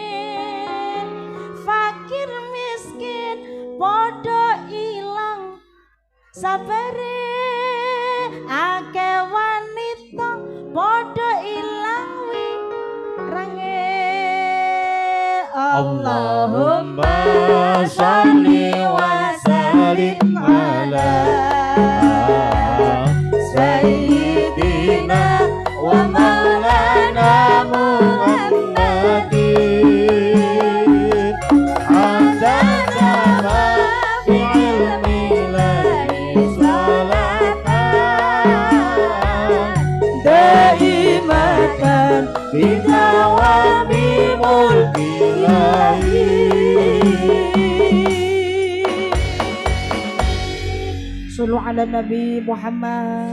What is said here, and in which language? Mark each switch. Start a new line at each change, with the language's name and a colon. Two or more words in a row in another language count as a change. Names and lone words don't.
Javanese: Fakir miskin podo ilang sabare. Akeh wanita podo ilang wirange.
Arabic: اللهم صل وسلم على سيدنا ومولانا محمد عدد ما في علم الله صلاة دائمة بدوام ملك الله. صلوا على النبي محمد.